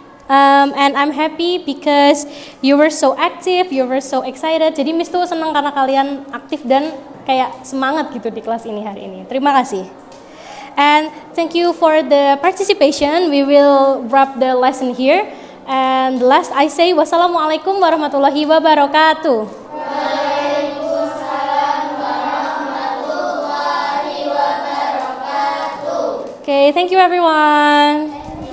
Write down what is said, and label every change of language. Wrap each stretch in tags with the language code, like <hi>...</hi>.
<en>And I'm happy because you were so active, you were so excited.</en> <id>Jadi Miss tuh senang karena kalian aktif dan kayak semangat gitu di kelas ini hari ini. Terima kasih.</id> <en>And thank you for the participation. We will wrap the lesson here. And last I say, wassalamualaikum warahmatullahi wabarakatuh.</en> <ar>Waalaikumsalam warahmatullahi wabarakatuh.</ar> <en>Okay, thank you everyone.</en>